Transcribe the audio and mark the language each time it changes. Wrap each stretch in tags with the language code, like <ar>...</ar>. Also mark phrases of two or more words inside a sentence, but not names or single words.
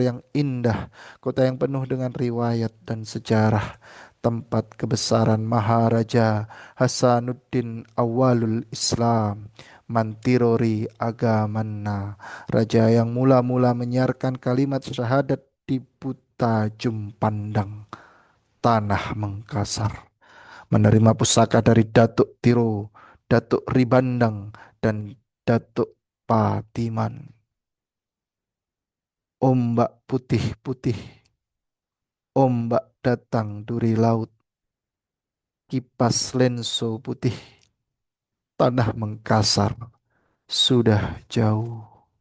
<id>yang indah, kota yang penuh dengan riwayat dan sejarah, tempat kebesaran Maharaja Hasanuddin Awalul Islam, Mantirori Agamana, raja yang mula-mula menyiarkan kalimat syahadat di Buta Jumpandang, tanah Mengkasar, menerima pusaka dari Datuk Tiro, Datuk Ribandang, dan Datuk Patiman. Ombak putih-putih, ombak datang duri laut, kipas lenso putih, tanah Mengkasar sudah jauh.</id>